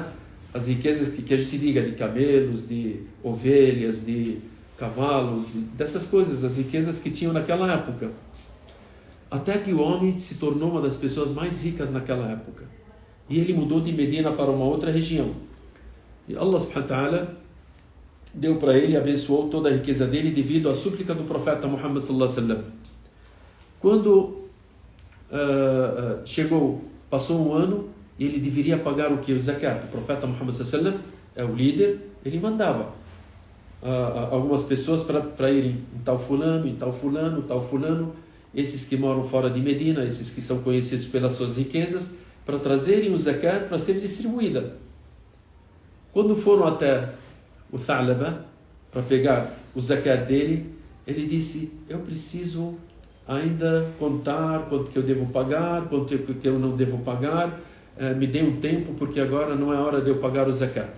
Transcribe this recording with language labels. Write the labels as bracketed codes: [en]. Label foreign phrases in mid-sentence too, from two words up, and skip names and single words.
[pt] As riquezas que a gente diga de camelos, de ovelhas, de cavalos, dessas coisas, as riquezas que tinham naquela época. Até que o homem se tornou uma das pessoas mais ricas naquela época. E ele mudou de Medina para uma outra região. E Allah [ar] سبحانه وتعالى [pt] deu para ele, abençoou toda a riqueza dele devido à súplica do profeta Muhammad [ar] صلى الله عليه وسلم. [pt] Quando passou um ano, e ele deveria pagar o que? O zakat. O profeta Muhammad [ar] صلى الله عليه وسلم [pt] é o líder, ele mandava algumas pessoas para irem em tal fulano, tal fulano, esses que moram fora de Medina, esses que são conhecidos pelas suas riquezas, para trazerem o zakat para ser distribuída. Quando foram até o Tha'laba para pegar o zakat dele, ele disse, eu preciso ainda contar quanto que eu devo pagar, quanto que eu não devo pagar, me dê um tempo porque agora não é hora de eu pagar o zakat.